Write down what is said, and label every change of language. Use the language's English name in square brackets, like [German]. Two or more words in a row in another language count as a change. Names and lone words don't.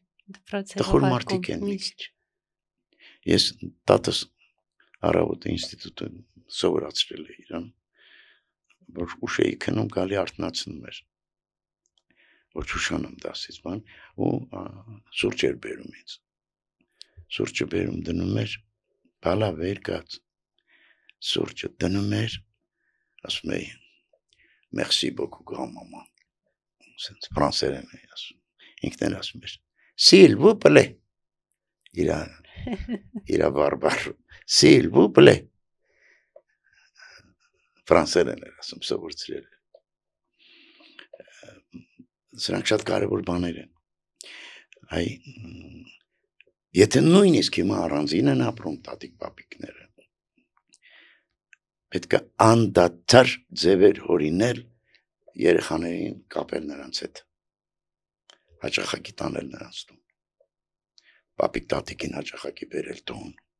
[Armenian] տխուր մարդիկ են մի քիչ։ Ես տատս առավոտը ինստիտուտը սովորացրել է իրան, որ ուշ էի քնում, գալի արթնացնում էր, որ չուշանամ դասից բան, ու սուրճ էր բերում ինձ, սուրճը բերում դնում էր, բալա վեր կաց, Սուրճը դնում էր, ասում էի, [French] merci beaucoup grand-maman, [Armenian] սենց ֆրանսերեն էի ասում, ինքն էր ասում էր, [French] s'il vous plaît, [Armenian] իրա բարբար, [French] s'il vous plaît, [Armenian] ֆրանսերեն էր ասում, սովորցրել էր, սրանք շատ կարևոր բաներ են, եթե նույնիսկ հիմա առանձին են ապրում տատիկ պապիկները, պետք է անդադար ձևեր հորինել երեխաներին կապել նրանց հետ, հաճախակի տանել նրանց տուն, պապիկ տատիկին հաճախակի բերել տուն,